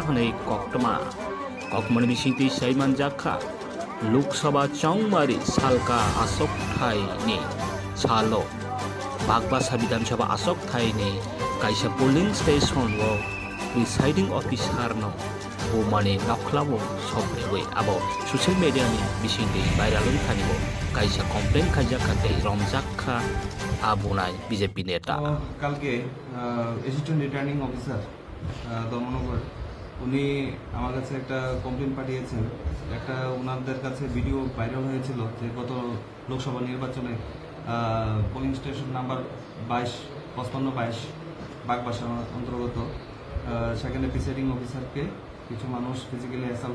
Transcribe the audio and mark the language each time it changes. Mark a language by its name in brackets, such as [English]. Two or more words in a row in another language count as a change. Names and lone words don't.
[Kok Borok] hanai koktoma kokmani bising tei saiman jakha Lok Sabha Chongmari Salka Asok Thai ni Salo Bagbasa Bidhan Sabha Asok Thai ni kaisa polling station wo [English] presiding officer [Kok Borok] no o mane naklabo sobrewei abo [English] social media [Kok Borok] ni bisingde viral thani bo kaisa complain khaja khate romjakha abunai BJP neta [Bangla] কালকে [English] assistant returning officer [Bangla] দমনগর উনি আমার কাছে একটা কমপ্লেন পাঠিয়েছেন একটা ওনাদের কাছে [English] video viral [Bangla] হয়েছিল যে গত লোকসভা নির্বাচনে [English] polling station number [Bangla] 22 বাগবাসা অন্তর্গত সেখানে [English] presiding officerকে [Bangla] কিছু মানুষ [English] physically assault